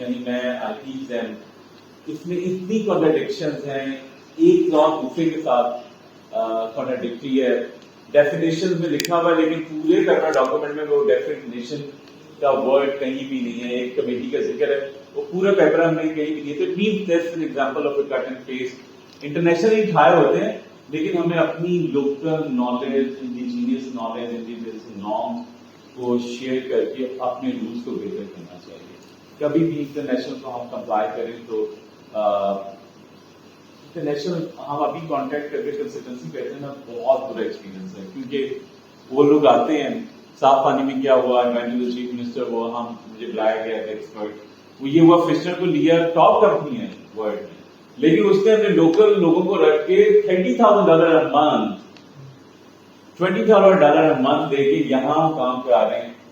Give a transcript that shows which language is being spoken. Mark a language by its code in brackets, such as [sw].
[ur] یعنی میں آئیز ہیں اس میں اتنی کانٹراڈکشنز ہیں, ایک کلاس دوسرے کے ساتھ کانٹراڈکٹری ہے. ڈیفینیشن میں لکھا ہوا ہے لیکن پورے پیپرا ڈاکومنٹ میں وہ ڈیفینیشن کا ورڈ کہیں بھی نہیں ہے. ایک کمیٹی کا ذکر ہے وہ پورا پیپر ہم نے کہیں بھی نہیں. [en] تو means that's an example of a cut and paste. [ur] Internationally higher ہوتے ہیں لیکن ہمیں اپنی لوکل نالج, انڈیجینئس نالج, انڈیجینئس نارم کو شیئر کر کے اپنے رولس کو بہتر کرنا چاہیے. کبھی بھی انٹرنیشنل کو ہم کمپلائی کریں تو انٹرنیشنل ہم ابھی کانٹیکٹ کر کے کنسلٹنسی کرتے ہیں نا, بہت برا ایکسپیرینس ہے کیونکہ وہ لوگ آتے ہیں صاف پانی میں کیا ہوا, انوائرمنٹل چیف منسٹر وہ مجھے بلایا گیا تھا ایکسپرٹ, وہ یہ ہوا فشر کو لیا, ٹاپ کمپنی ہے ورلڈ میں, لیکن اس نے اپنے لوکل لوگوں کو رکھ کے [en] $30,000 a month $20,000 a month [ur] دے کے یہاں کام کرا رہے ہیں.